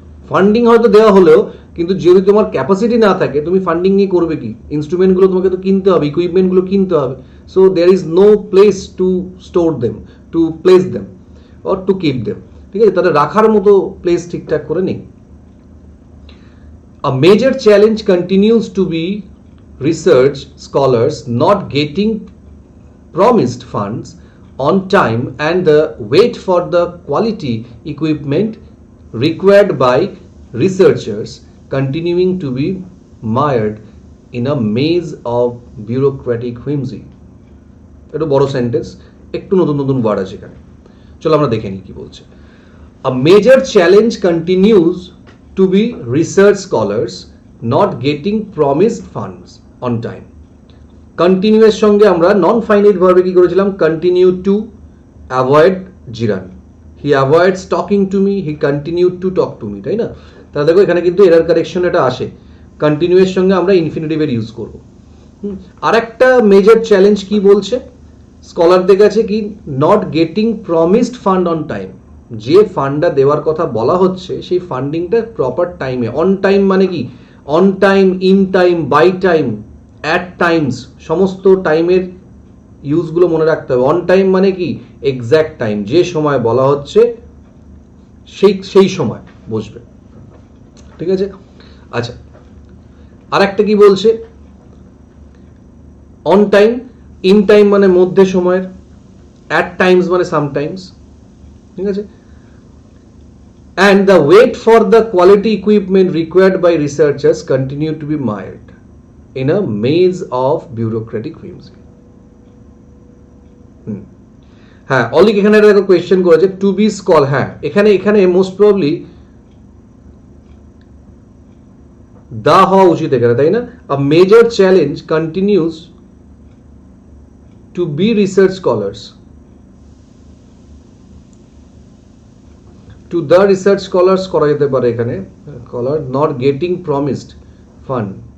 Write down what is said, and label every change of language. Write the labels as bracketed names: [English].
[Bangla] Funding হয়তো দেওয়া হলেও, কিন্তু যদি তোমার ক্যাপাসিটি না থাকে, তুমি ফান্ডিং নিয়ে করবে কি, ইনস্ট্রুমেন্টগুলো তোমাকে তো কিনতে হবে, ইকুইপমেন্টগুলো কিনতে হবে, [English] so there is no place to store them, to place them or to keep them, [Bangla] ঠিক আছে, তাদের রাখার মতো প্লেস ঠিকঠাক করে নেই। [English] A major challenge continues to be research scholars not getting promised funds on time and the wait for the quality equipment required by researchers continuing to be mired in a maze of bureaucratic whimsy. [Bangla] এটা বড় sentence, একটু নতুন নতুন word আছে এখানে, চলো আমরা দেখে নিই কি বলছে। [English] A major challenge continues to be research scholars not getting promised funds on time. [Bangla] কন্টিনিউয়ের সঙ্গে আমরা নন ফাইনাইট ভার্বে কি করেছিলাম? Continue to avoid জিরান, [English] he avoids talking to me, [Bangla] he continue to talk to me, তাই না? তাহলে দেখো এখানে কিন্তু এরার কারেকশন এটা আসে, কন্টিনিউয়ের সঙ্গে আমরা ইনফিনিটিভের ইউজ করব। আর একটা মেজর চ্যালেঞ্জ কি বলছে স্কলারদের কাছে, কি [English] not getting promised fund on time, [Bangla] যে ফান্ডটা দেওয়ার কথা বলা হচ্ছে সেই ফান্ডিংটা প্রপার টাইমে, অন টাইম মানে কি? [English] on time, in time, by time, at times, [Bangla] সমস্ত টাইমের ইউজগুলো মনে রাখতে হবে। অন টাইম মানে কি? এক্স্যাক্ট টাইম, যে সময় বলা হচ্ছে সেই সময় বসবে, ঠিক আছে? আচ্ছা, আর একটা কি বলছে? অন টাইম, ইন টাইম মানে মধ্যে সময়ের, অ্যাট টাইমস মানে সামটাইমস, ঠিক আছে? [English] And the wait for the quality equipment required by researchers continue to be mired in a maze of bureaucratic whimsy. [Bangla] হ্যাঁ, অলিক এখানে একটা কোয়েশ্চেন করেছে, টু বি স্কল, হ্যাঁ এখানে মোস্ট প্রবলি দা হওয়া উচিত এখানে, তাই না? [English] a major challenge continues to be research scholars, to the research scholars [Bangla] করা যেতে পারে এখানে, [English] Scholar not getting promised fund.